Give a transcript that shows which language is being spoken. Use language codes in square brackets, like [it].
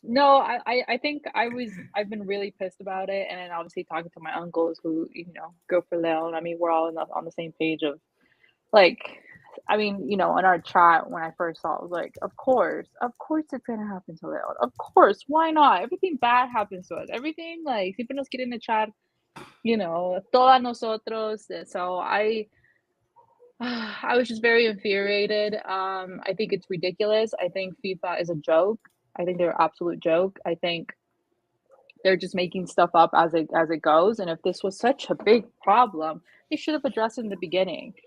[en] No, I think I've been really pissed about it, and then obviously talking to my uncles who go for Leon. I mean, we're all on the same page of like, I mean, in our chat when I first saw it, was like, of course it's gonna happen to Leon. Of course, why not? Everything bad happens to us. Everything like [es] siempre nos quieren echar, todas nosotros. [en] So I was just very infuriated. I think it's ridiculous. I think FIFA is a joke. I think they're an absolute joke. I think they're just making stuff up as it goes. And if this was such a big problem, they should have addressed it in the beginning.